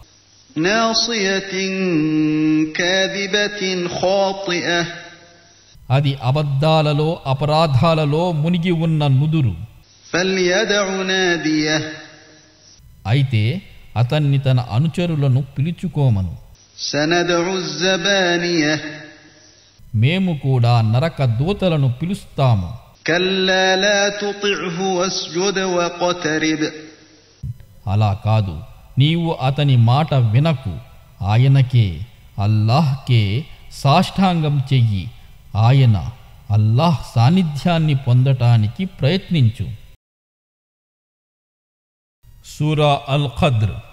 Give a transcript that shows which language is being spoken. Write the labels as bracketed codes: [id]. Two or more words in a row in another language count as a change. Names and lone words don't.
[ar] ناصية كاذبة خاطئة. [te] అది అబద్ధాలలో అపరాధాలలో మునిగి ఉన్న నుదురు. [ar] فليدع ناديه [te] అయితే అతన్ని తన అనుచరులను పిలుచుకోమను. [ar] سندع الزبانية [te] మేము కూడా నరక దూతలను పిలుస్తాము. [ar] كلا لا تطعه واسجد واقترب [te] అలా కాదు, నీవు అతని మాట వినకు. ఆయనకే, అల్లాహ్కే సాష్టాంగం చెయ్యి. ఆయన అల్లాహ్ సాన్నిధ్యాన్ని పొందటానికి ప్రయత్నించు. సూరా అల్ ఖద్ర్.